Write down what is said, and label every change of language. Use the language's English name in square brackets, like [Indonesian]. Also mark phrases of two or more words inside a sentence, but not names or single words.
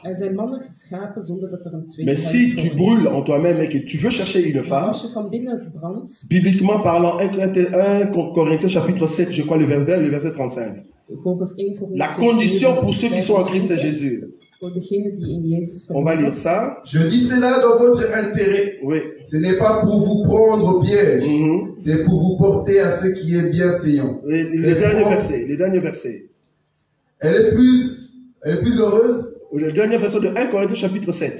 [Dutch] Er zijn mannen geschapen zonder dat er een tweede [French] Mais [Dutch] man [French] si tu [Dutch] is. [French] brûles en toi-même et que tu veux chercher une [Dutch] Maar [French] femme, [Dutch] als je van binnen brandt, [French] bibliquement parlant, 1 Corinthiens chapitre 7, je crois le verset 35. [Dutch] volgens 1 Corinthians [French] La condition [Dutch] 7, [French] pour ceux qui sont en Christ [Dutch] 25, [French] Jésus. [Dutch] voor degenen die in Jezus [French] On va lire [Dutch] geloven. [French] ça. Je dis cela dans votre intérêt. Oui. Ce n'est pas pour vous prendre au piège, Mhm. c'est pour vous porter à ce qui est bienséant. Les derniers versets. Les derniers versets. Elle est plus heureuse Le dernier verset de 1 Corinthiens chapitre 7.